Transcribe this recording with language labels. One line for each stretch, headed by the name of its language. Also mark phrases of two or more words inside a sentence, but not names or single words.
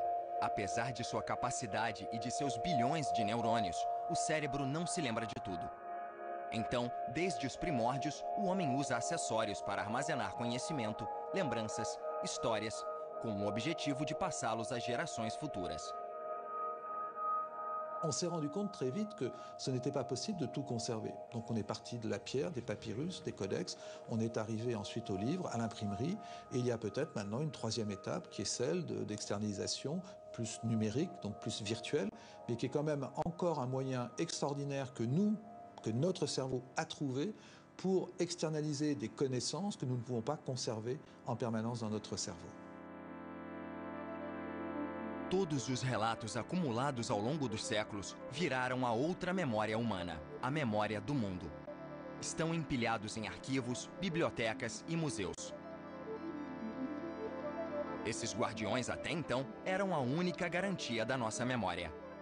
Portuguese: Apesar de sua capacidade e de seus bilhões de neurônios, o cérebro não se lembra de tudo. Então, desde os primórdios, o homem usa acessórios para armazenar conhecimento, lembranças, histórias, com o objetivo de passá-los às gerações futuras.
French: On s'est rendu compte très vite que ce n'était pas possible de tout conserver. Donc on est parti de la pierre, des papyrus, des codex, on est arrivé ensuite au livre, à l'imprimerie, et il y a peut-être maintenant une troisième étape qui est celle d'externalisation plus numérique, donc plus virtuelle, mais qui est quand même encore un moyen extraordinaire que notre cerveau a trouvé pour externaliser des connaissances que nous ne pouvons pas conserver en permanence dans notre cerveau.
Portuguese: Todos os relatos acumulados ao longo dos séculos viraram a outra memória humana, a memória do mundo. Estão empilhados em arquivos, bibliotecas e museus. Esses guardiões, até então, eram a única garantia da nossa memória.